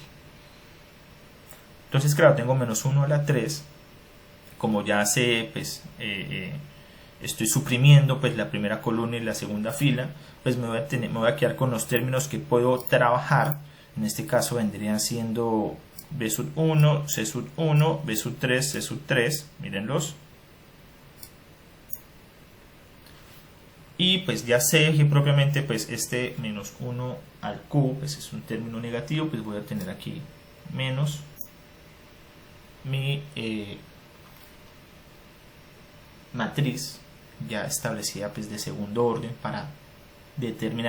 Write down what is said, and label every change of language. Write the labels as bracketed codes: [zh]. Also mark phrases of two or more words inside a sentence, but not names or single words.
[es] Entonces claro, tengo -1 a la 3, como ya sé, pues estoy suprimiendo pues la primera columna y la segunda fila, pues me voy a quedar con los términos que puedo trabajar. En este caso vendrían siendo b sub 1, c sub 1, b sub 3, c sub 3, mírenlos. Y pues ya sé que propiamente pues este -1 al q pues es un término negativo, pues voy a tener aquí menos mi matriz ya establecida pues de segundo orden para determinar.